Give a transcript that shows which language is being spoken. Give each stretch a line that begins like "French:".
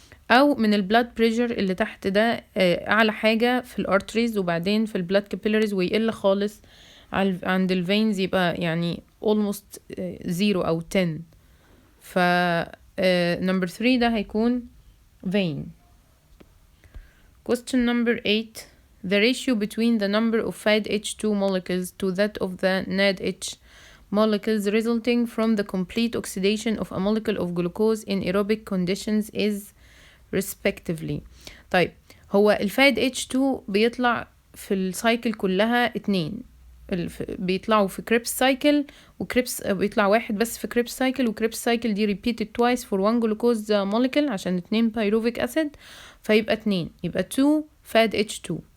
Arabic: أو من البلاد بريشر اللي تحت ده أعلى حاجة في الارتريز وبعدين في البلاد كابيلاريز ويقل خالص عند الفينز يبقى يعني almost 0 أو 10. ف number 3 ده هيكون vein.
English: question number 8. the ratio between the number of FADH2 molecules to that of the NADH molecules resulting from the complete oxidation of a molecule of glucose in aerobic conditions is respectively.
Arabic: طيب هو الفاد H2 بيطلع في السايكل كلها 2 بيطلعوا في كريبس سايكل، وكريبس بيطلع واحد بس في كريبس سايكل، وكريبس سايكل دي
English: repeated twice for one glucose molecule
Arabic: عشان 2 pyruvic acid فيبقى 2، يبقى 2 فاد H2.